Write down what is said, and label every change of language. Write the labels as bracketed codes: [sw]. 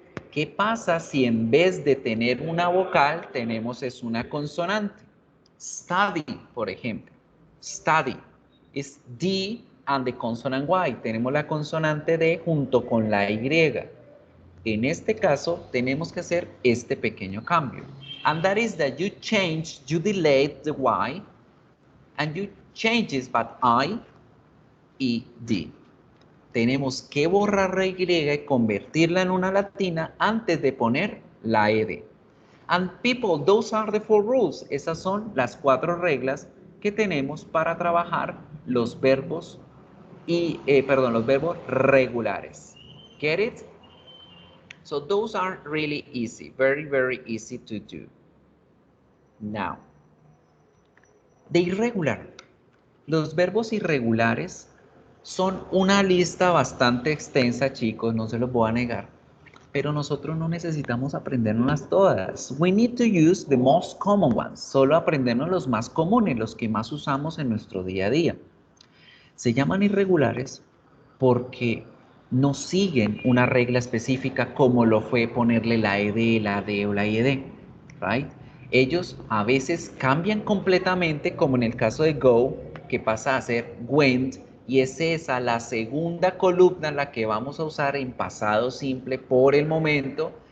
[es] ¿Qué pasa si en vez de tener una vocal tenemos es una consonante? [en] Study, [es] por ejemplo. [en] Study es D and the consonant Y. [es] Tenemos la consonante D junto con la Y. En este caso tenemos que hacer este pequeño cambio. [en] And that is that you delete the Y and you change it by I y D. [es] Tenemos que borrar la Y y convertirla en una latina antes de poner la ed. [en] And people, those are the 4 rules. [es] Esas son las 4 reglas que tenemos para trabajar los verbos los verbos regulares. [en] Get it? So those are really easy, very, very easy to do. Now, de irregular. [es] Los verbos irregulares son una lista bastante extensa, chicos, no se los voy a negar. Pero nosotros no necesitamos aprendernos todas. [en] We need to use the most common ones. [es] Solo aprendernos los más comunes, los que más usamos en nuestro día a día. Se llaman irregulares porque no siguen una regla específica como lo fue ponerle la ed, la d o la ied. Right? Ellos a veces cambian completamente, como en el caso de go, que pasa a ser went, y es esa la segunda columna la que vamos a usar en pasado simple por el momento.